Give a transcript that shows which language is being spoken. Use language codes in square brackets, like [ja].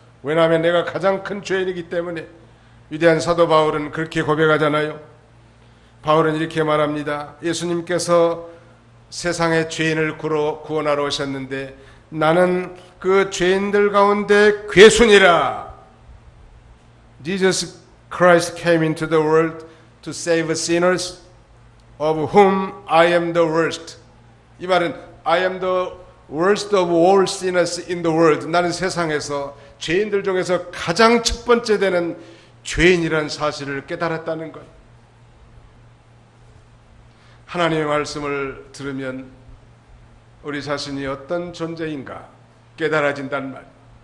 [ko] 왜냐하면 내가 가장 큰 죄인이기 때문에. 위대한 사도 바울은 그렇게 고백하잖아요. 바울은 이렇게 말합니다. 예수님께서 세상의 죄인을 구원하러 오셨는데 나는 그 죄인들 가운데 괴순이라. [en] Jesus Christ came into the world to save sinners of whom I am the worst. [ko] 이 말은 [en] I am the worst of all sinners in the world. [ko] 나는 세상에서 죄인들 중에서 가장 첫 번째 되는 죄인이라는 사실을 깨달았다는 것. 하나님의 말씀을 들으면 우리 자신이 어떤 존재인가 깨달아진단 말이에요.